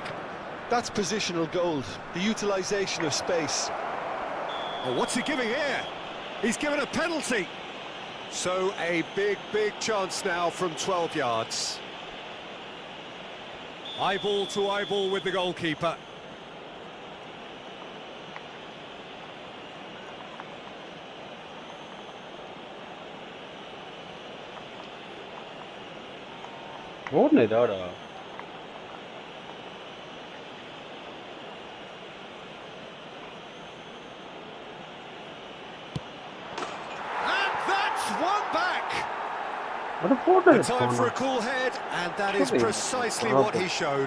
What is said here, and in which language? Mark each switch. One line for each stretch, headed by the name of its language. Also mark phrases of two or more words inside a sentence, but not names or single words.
English: That's positional gold, the utilisation of space. Oh, what's he giving here? He's given a penalty. So a big chance now from 12 yards. Eyeball to eyeball with the goalkeeper.
Armenian: Որն է դարա։
English: The time for a cool head, and that is precisely what he showed.